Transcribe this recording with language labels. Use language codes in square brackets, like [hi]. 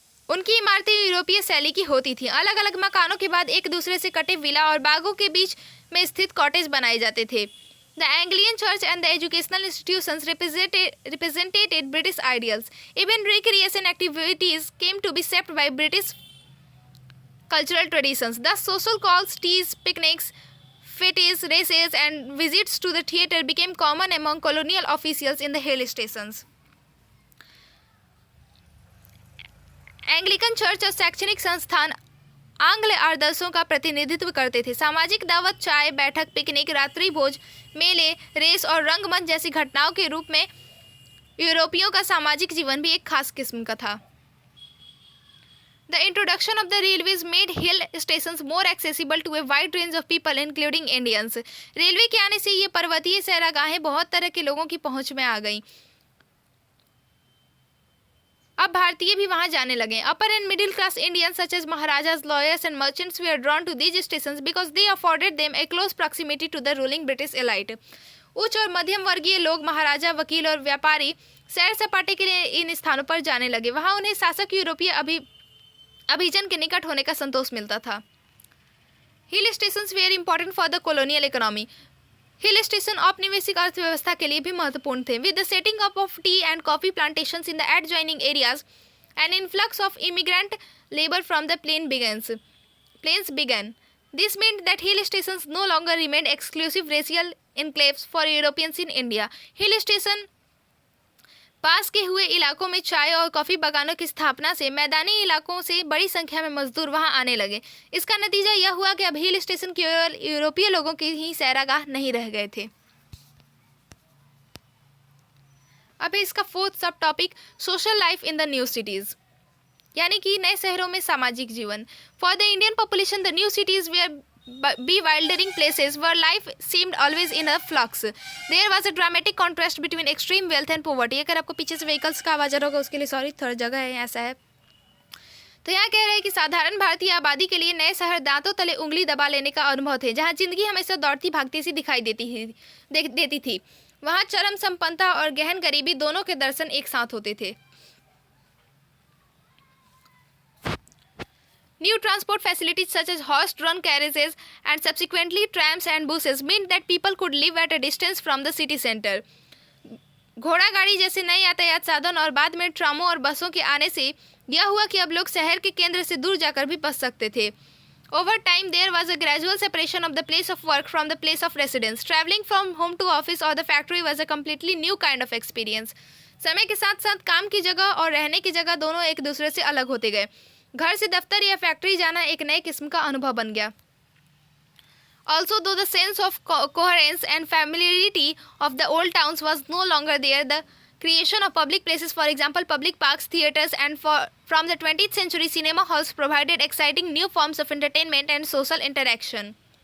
[hi] उनकी इमारतें यूरोपीय शैली की होती थीं। अलग अलग मकानों के बाद एक दूसरे से कटे विला और बागों के बीच में स्थित कॉटेज बनाए जाते थे। [en] The Anglican Church and the educational institutions represented British ideals. Even recreation activities came to be shaped by British cultural traditions. The social calls, teas, picnics, fetes, races, and visits to the theatre became common among colonial officials in the hill stations. [hi] Anglican church और शैक्षणिक संस्थान आंग्ल आदर्शों का प्रतिनिधित्व करते थे। सामाजिक दावत, चाय, बैठक, पिकनिक, रात्रि भोज, मेले, रेस और रंगमंच जैसी घटनाओं के रूप में यूरोपियों का सामाजिक जीवन भी एक खास किस्म का था। [en] The introduction of the railways made hill stations more accessible to a wide range of people, including Indians. [hi] Railway के आने से ये पर्वतीय सैरागाहें बहुत तरह के लोगों की पहुंच में आ गईं। अब भारतीय भी वहां जाने लगे। [en] Upper and middle class Indians such as maharajas, lawyers and merchants they are drawn to these stations because they afforded them a close proximity to the ruling British elite. [hi] उच्च और मध्यम वर्गीय लोग, महाराजा, वकील और व्यापारी सैर सपाटे के लिए इन स्थानों पर जाने लगे। वहां उन्हें शासक यूरोपीय अभिजन के निकट होने का संतोष मिलता था। [en] Hill stations were important for the colonial economy. [hi] Hill station औपनिवेशिक अर्थव्यवस्था के लिए भी महत्वपूर्ण थे। [en] With the setting up of tea and coffee plantations in the adjoining areas an influx of immigrant labour from the plains began. This meant that hill stations no longer remained exclusive racial enclaves for Europeans in India. [hi] Hill station पास के हुए इलाकों में चाय और coffee बागानों की स्थापना से मैदानी इलाकों से बड़ी संख्या में मजदूर वहां आने लगे। इसका नतीजा यह हुआ कि अब हिल स्टेशन केवल यूरोपीय लोगों की ही सैरागाह नहीं रह गए थे। अब इसका फोर्थ सब topic, [en] social life in the new cities, [hi] यानी कि नए शहरों में सामाजिक जीवन। [en] For the Indian population the new cities were bewildering places where life seemed always in a flux. There was a dramatic contrast between extreme wealth and poverty. [hi] अगर आपको पीछे से व्हीकल्स का आवाज़ आ रहा होगा उसके लिए सॉरी, थोड़ा जगह है ऐसा है। तो यहाँ कह रहे हैं कि साधारण भारतीय आबादी के लिए नए शहर दांतों तले उंगली दबा लेने का अनुभव थे। जहाँ जिंदगी हमेशा दौड़ती भागती सी दिखाई देती थी वहाँ चरम संपन्नता और गहन गरीबी दोनों के दर्शन एक साथ होते थे। [en] New transport facilities such as horse-drawn carriages and subsequently trams and buses meant that people could live at a distance from the city center. [hi] घोड़ा गाड़ी जैसे नए यातायात साधन और बाद में ट्रामों और बसों के आने से यह हुआ कि अब लोग शहर के केंद्र से दूर जाकर भी बस सकते थे। [en] Over time, there was a gradual separation of the place of work from the place of residence. Traveling from home to office or the factory was a completely new kind of experience. [hi] समय के साथ साथ काम की जगह और रहने की जगह दोनों एक दूसरे से अलग होते गए। घर से दफ्तर या फैक्ट्री जाना एक नए किस्म का अनुभव बन गया। [en] Also, though the sense of coherence and familiarity of the old towns was no longer there, the creation of public places, for example, public parks, theatres, and from the 20th century, cinema halls provided exciting new forms of entertainment and social interaction.